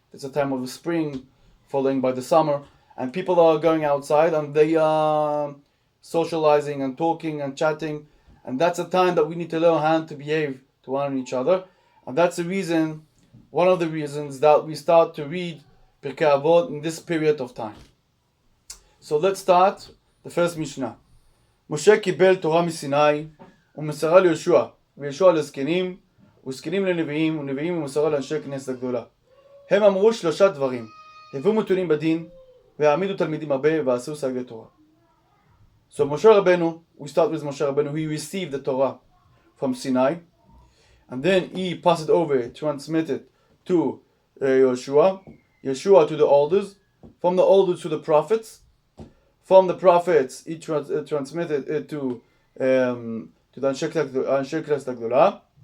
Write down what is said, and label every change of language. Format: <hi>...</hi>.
<en>It's a time of the spring, following by the summer, and people are going outside and they are socializing and talking and chatting, and that's a time that we need to learn how to behave to one each other, and that's the reason, one of the reasons that we start to read Pirkei Avot in this period of time. So let's start the first Mishnah.</en> <he>Moshe קיבל תורה מסיני ומסרה ליהושע, ויהושע לזקנים, וזקנים לנביאים, ונביאים ומסרה לאנשי כנסת הגדולה. הם אמרו שלושה דברים, הביאו מתונים בדין, והעמידו תלמידים הרבה, ועשו סגי תורה.</he> <en>So Moshe Rabbeinu, we start with Moshe Rabbeinu, he received the Torah from Sinai, and then he passed it over, transmitted to Yeshua to the elders, from the elders to the prophets. From the prophets, he transmitted it to the Anshe Knesset Agdola.</en>